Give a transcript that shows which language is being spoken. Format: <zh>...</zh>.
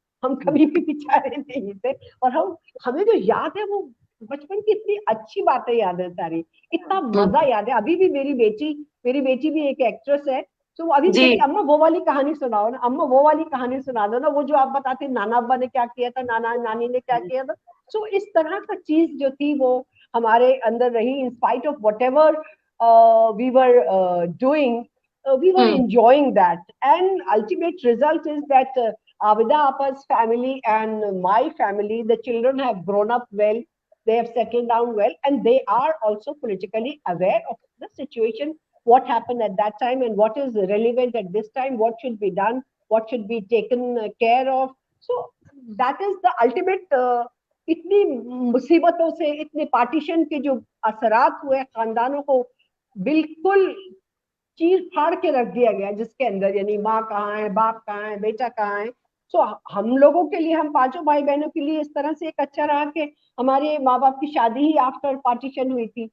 <hi>हम कभी भी बेचारे नहीं थे। और हमें जो याद है वो बचपन की इतनी अच्छी बातें याद है सारी, इतना मजा याद है। अभी भी मेरी बेटी भी एक एक्ट्रेस है, तो अभी भी कहती, अम्मा वो वाली कहानी सुनाओ ना, अम्मा वो वाली कहानी सुना दो ना, वो जो आप बताते नाना अब्बा ने क्या किया था, नाना नानी ने क्या किया था। सो इस तरह का चीज जो थी वो हमारे अंदर रही।</hi> <en>In spite of whatever we were doing, we were enjoying that, and ultimate result is that Abida Appa's family and my family, the children have grown up well, they have settled down well, and they are also politically aware of the situation, what happened at that time and what is relevant at this time, what should be done, what should be taken care of. So that is the ultimate</en> <hi>इतनी मुसीबतों से, इतने partition के जो असरात हुए खानदानों को बिल्कुल चीर फाड़ के रख दिया गया, जिसके अंदर यानी माँ कहाँ है, बाप कहाँ है, बेटा कहाँ है। सो हम लोगों के लिए, हम 5 भाई बहनों के लिए इस तरह से एक अच्छा रहा कि हमारे माँ बाप की शादी ही आफ्टर पार्टीशन हुई थी।</hi>